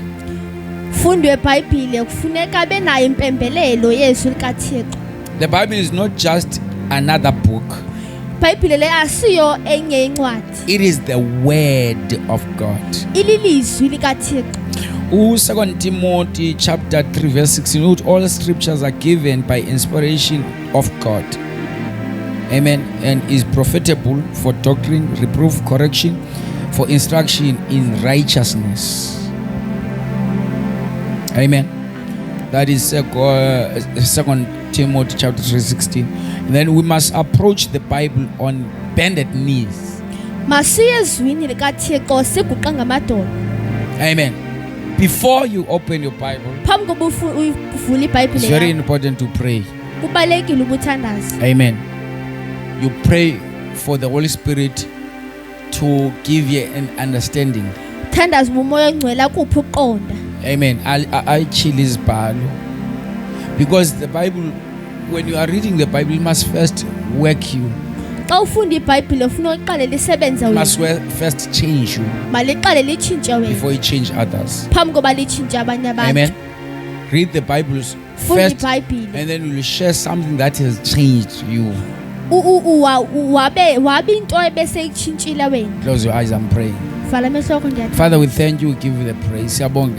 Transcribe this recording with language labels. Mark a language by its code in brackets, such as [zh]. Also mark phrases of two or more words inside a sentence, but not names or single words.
[xh] Fundo yeBhayibhile kufuneka benayo impembelelo yezwi likaThixo. [en] The Bible is not just another book. [xh] Bhayibhile le asiyo enye incwadi. [en] It is the word of God. [xh] Ililizwi likaThixo. [en] 2 Timothy chapter 3 verse 16, all scriptures are given by inspiration of God. Amen. And is profitable for doctrine, reproof, correction, for instruction in righteousness. Amen. That is 2 Timothy chapter 3:16. And then we must approach the Bible on bended knees. [xh] Masiyezwini likaThixo siguqa ngamadolo. Amen. [en] Before you open your Bible, [xh] phambi koba uvule iBhayibhile, [en] it's very important to pray. [xh] Kubalekile ubuthandaza. Amen. [en] You pray for the Holy Spirit to give you an understanding. [xh] Thandaza umoya ongcwele akuphi uqonda. Amen. I chill izibhalo. [en] Because the Bible, when you are reading the Bible, it must first work you. [xh] Xa ufunda iBhayibhile ufuna uqale lisebenze wena. [en] Must first change you. [xh] Maliqale litshintshe wena. [en] Before you change others. [xh] Phambi koba litshintshe abanye abantu. Amen. [en] Read the Bible first, and then you will share something that has changed you. [xh] Wabe into ebese ikutshintshile wena. [en] Close your eyes and pray. [xh] Vala amehlo akho. [en] Father, we thank you, we give you the praise.